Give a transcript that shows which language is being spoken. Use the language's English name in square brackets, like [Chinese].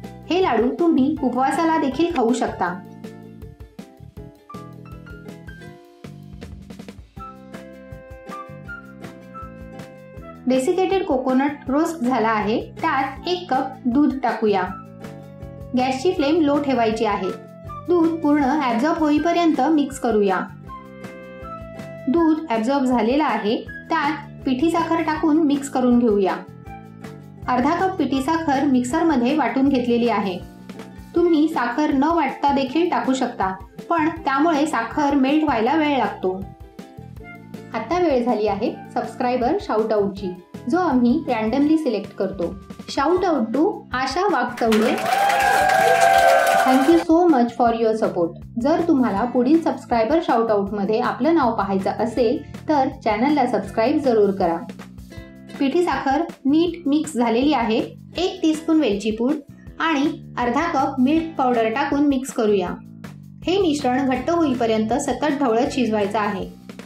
[Marathi] हे लाडू तुम्ही उपवासाला देखील खाऊ शकता। डेसिकेटेड कोकोनट रोस्ट झाला आहे। त्यात 1 कप दूध टाकूया। गॅसची फ्लेम लो ठेवायची आहे। दूध पूर्ण ॲब्झॉर्ब होईपर्यंत मिक्स करूया। दूध ॲब्झॉर्ब झालेला आहे। त्यात पिठी साखर टाकून मिक्स करून घेऊया। अर्धा कप पिठी साखर मिक्सरमध्ये वाटून घेतलेली आहे। तुम्ही साखर न वाटता देखील टाकू शकता, पण त्यामुळे साखर मेल्ट व्हायला वेळ लागतो। आता वेळ झाली आहे सबस्क्रायबर शाउट आउटची, जो आम्ही रँडमली सिलेक्ट करतो। [English] Shout out to Asha Waghchaure. Thank you so much for your support. [Marathi] जर तुम्हाला पुढील सबस्क्रायबर शाउट आउटमध्ये आपलं नाव पाहायचं असेल तर चॅनलला सबस्क्राईब जरूर करा। पिठी साखर नीट मिक्स झालेली आहे। 1 टीस्पून वेलची पूड आणि अर्धा कप मिल्क पावडर टाकून मिक्स करूया। हे मिश्रण घट्ट होईपर्यंत सतत ढवळत शिजवायचं आहे।